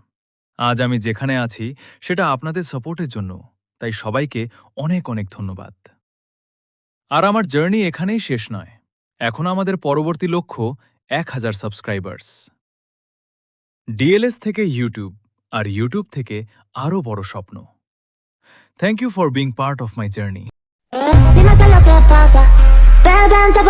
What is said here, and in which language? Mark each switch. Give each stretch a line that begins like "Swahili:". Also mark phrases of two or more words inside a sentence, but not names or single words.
Bangla: আজ আমি যেখানে আছি সেটা আপনাদের সাপোর্টের জন্য, তাই সবাইকে অনেক অনেক ধন্যবাদ। আর আমার জার্নি এখানেই শেষ নয়। এখন আমাদের পরবর্তী লক্ষ্য ১,০০০ সাবস্ক্রাইবার্স। ডিএলএস থেকে ইউটিউব, আর ইউটিউব থেকে আরও বড় স্বপ্ন।
English: thank you for being part of my journey.
Spanish: Dime qué es lo que pasa. Beben,